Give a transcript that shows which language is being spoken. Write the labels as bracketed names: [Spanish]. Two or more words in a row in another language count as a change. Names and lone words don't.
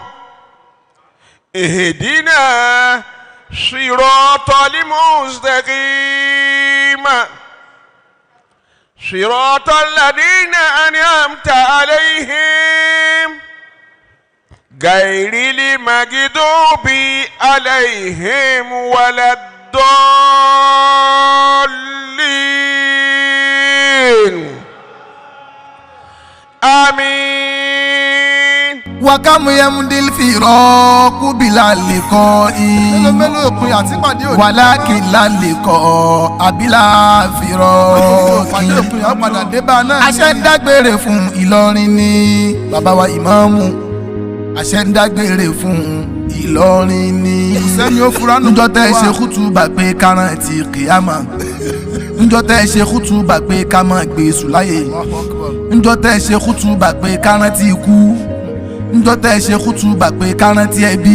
[Arabic] اهدنا صراط المستقيم صراط الذين أنعمت عليهم غير المغضوب عليهم ولا الضالين آمين. وكم يمضي الفراق بلا لقاء ولكن لا لقاء بلا فراق. [Yoruba] àṣẹ ń dágbére fún Ìlọrin ní bàbá wa ìmáàmù, àṣẹ ń dágbére fún Ìlọrin ní. níjọ́ tẹ́ ẹ ṣe kútùbà pé kárán ti kìyàmà, níjọ́ tẹ́ ẹ ṣe kútùbà pé ká máa gbé sùláyè, níjọ́ tẹ́ ẹ ṣe kútùbà pé kárán ti kú, níjọ́ tẹ́ ẹ ṣe kútùbà pé kárán ti ẹbí.